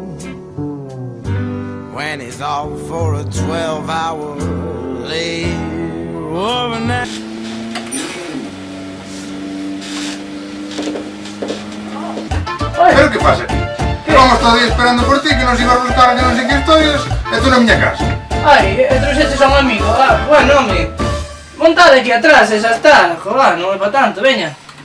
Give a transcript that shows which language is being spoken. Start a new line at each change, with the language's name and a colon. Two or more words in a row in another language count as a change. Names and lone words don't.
English: when he's off for a 12-hour lay overnight.
Galician: Pero que pasa? Que vamos todo día esperando por ti, que nos ibas a buscar que non sei que historias, e tú na miña casa. Ai, trouxeches a un amigo. Ah, bueno, home. Montade aquí atrás e xa está. Joder, non é para tanto, veña.